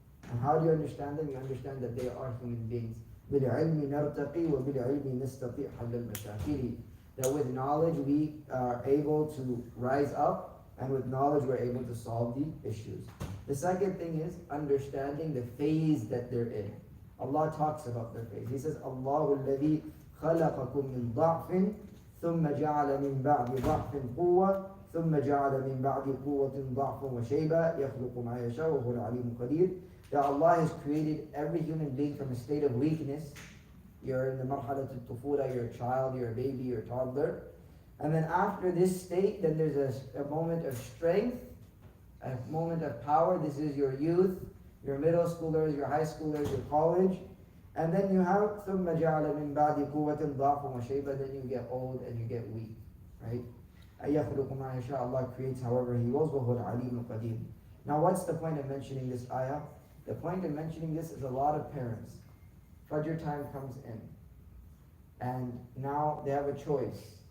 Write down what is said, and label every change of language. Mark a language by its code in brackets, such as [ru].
[en] And how do you understand them? You understand that they are human beings. [ar] بِالْعِلْمِ نَرْتَقِي وَبِالْعِلْمِ نَسْتَطِيعُ حَلَّ الْمَشَاكِلِ. [en] That with knowledge we are able to rise up, and with knowledge we're able to solve the issues. The second thing is understanding the phase that they're in. Allah talks about their phase. He says, [ar] Allahu alladhi khalaqakum min ضعف ثم جعل من بعد ضعف قوة ثم جعل من بعد قوة ضعفا وشيبا يخلق ما يشاء وهو العليم القدير. [en] That Allah has created every human being from a state of weakness. You're in the marhalat al-tufula, you're a child, you're a baby, you're a toddler. And then after this state, then there's a moment of strength, a moment of power. This is your youth, your middle schoolers, your high schoolers, your college. And then you have [ar] ثُمَّ جَعَلَ مِن بَعْدِ قُوَّةٍ ضَعْفًا وَشَيْبًا. [en] Then you get old and you get weak, right? [ar] أَيَخْلُقُ مَا يَشَاءُ. [en] Allah creates however He wills. [ar] وَهُوَ الْعَلِيمُ الْقَدِيرُ. [en] Now what's the point of mentioning this ayah? The point of mentioning this is a lot of parents. Fajr time comes in. And now they have a choice.